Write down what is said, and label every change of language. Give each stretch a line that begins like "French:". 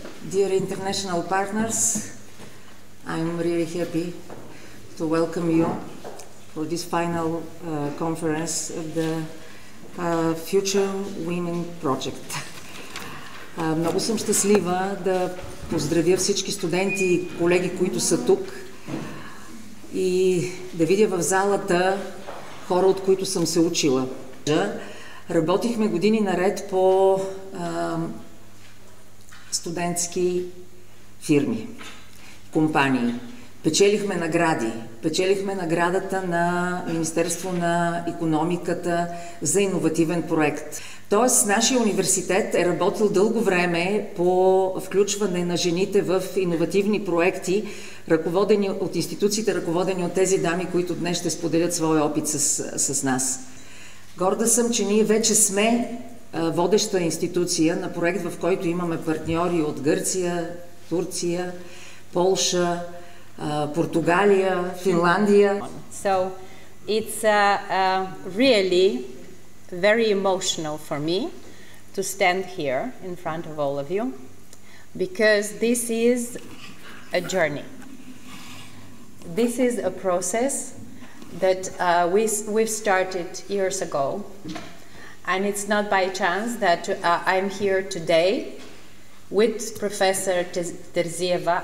English: Dear international partners, I'm really happy to welcome you for this final conference of the Future Women Project.
Bulgarian: Много съм щастлива да поздравя всички студенти и колеги, които са тук, и да видя в залата хора, от които съм се учила. Работихме години наред по студентски фирми, компании. Печелихме награди. Печелихме наградата на Министерство на икономиката за иновативен проект. Тоест, нашия университет е работил дълго време по включване на жените в иновативни проекти, ръководени от институциите, ръководени от тези дами, които днес ще споделят своя опит с нас. Горда съм, че ние вече сме водеща институция на проект, в който имаме партньори от Гърция, Турция, Полша, Португалия, Финландия.
English: So it's really very emotional for me to stand here in front of all of you, because this is a journey. This is a process that we've started years ago, and it's not by chance that I'm here today with Professor Terzieva.